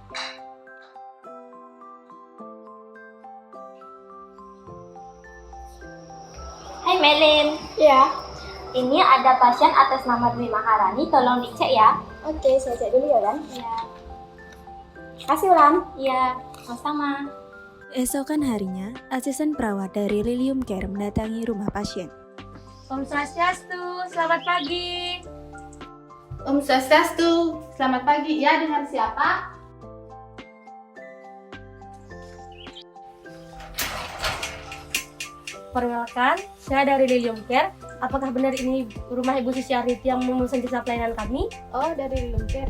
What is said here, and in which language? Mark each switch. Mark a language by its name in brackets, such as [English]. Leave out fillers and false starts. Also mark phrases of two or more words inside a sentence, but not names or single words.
[Indonesian] Hai Melin. Ya, Ini ada pasien atas nama Dwi Maharani, tolong dicek ya. oke, saya cek dulu ya, Lan. Iya. Kasih, Lan. Iya, sama-sama. Esokan harinya, asisten perawat dari Lilium Care mendatangi rumah pasien. Om Swastiastu, selamat pagi. Om Swastiastu, selamat pagi. Ya, dengan siapa? Perkenalkan, saya dari Lilium Care. Apakah benar ini rumah Ibu Suci Arniti yang memesan jasa pelayanan kami? Oh, dari Lilium Care.